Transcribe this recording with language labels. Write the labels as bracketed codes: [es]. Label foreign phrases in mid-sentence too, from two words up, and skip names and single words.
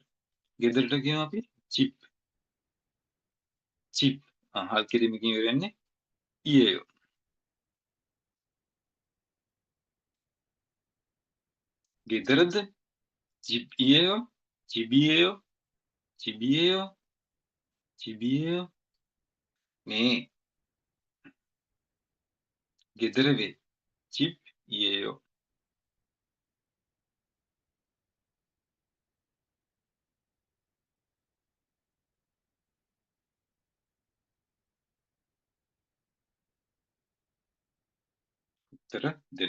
[si] ගෙදරට කියනවා අපි චිප්. චිප්. හල් කිරීමකින් ඉවර වෙන්නේ ඊයේයෝ. [ko] ගෙදරද 집 이에요 집이에요 집이에요? 집이에요? 네. [si] ගෙදර වේ. 집이에요. උත්තර දෙන.